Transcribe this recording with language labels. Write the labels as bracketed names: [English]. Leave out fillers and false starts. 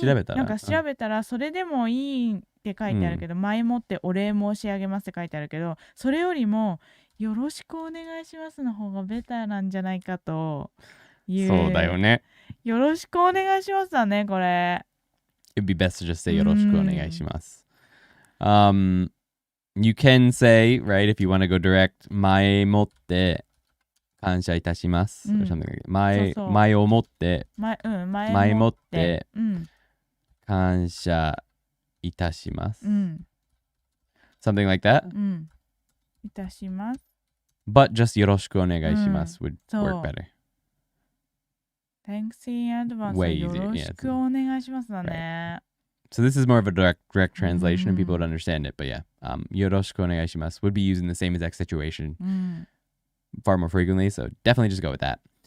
[Japanese] 調べたらなんか調べたらそれでもいいって書いてあるけど、前もってお礼申し上げますって書いてあるけど、それよりもよろしくお願いしますの方がベターなんじゃないかという。そうだよね。よろしくお願いしますだね、これ。 [English] It'd be best to just say [Japanese] よろしくお願いします。 [English] You can say, right, if you want to go direct, [Japanese] 前もって感謝いたします。うん [English] or something like that. [Japanese] そうそう前をもって前もって感謝いたします。うん [English] Something like that. [Japanese] うんいたします。 [English] But just [Japanese] よろしくお願いします [English] would [Japanese] そう [English] work better. Thanks in advance Way [Japanese] よ [English] easier, [Japanese] ろしくお願いしますだね。 [English] So this is more of a direct translation and people would understand it. But yeah, [Japanese] よろしくお願いします [English] would be used in the same exact situation [Japanese] うん [English] far more frequently. So definitely just go with that.